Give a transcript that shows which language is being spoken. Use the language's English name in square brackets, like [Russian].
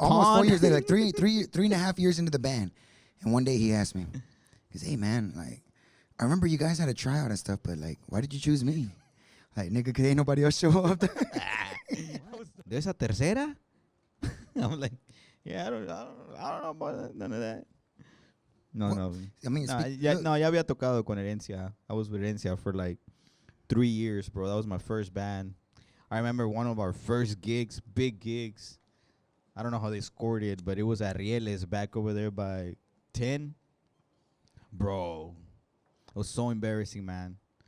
[English] almost 4 years later, like three and a half years into the band. And one day he asked me, he goes, hey, man, like, I remember you guys had a tryout and stuff, but like, why did you choose me? Like, nigga, cause ain't nobody else show up. [Spanish] ¿De esa tercera? [English] I'm like, yeah, I don't know about none of that. No. I mean, [Spanish] ya había tocado con Herencia. [English] I was with Herencia for like 3 years, bro. That was my first band. I remember one of our first gigs, big gigs. I don't know how they scored it, but it was at Rieles back over there by 10. Bro, it was so embarrassing, man.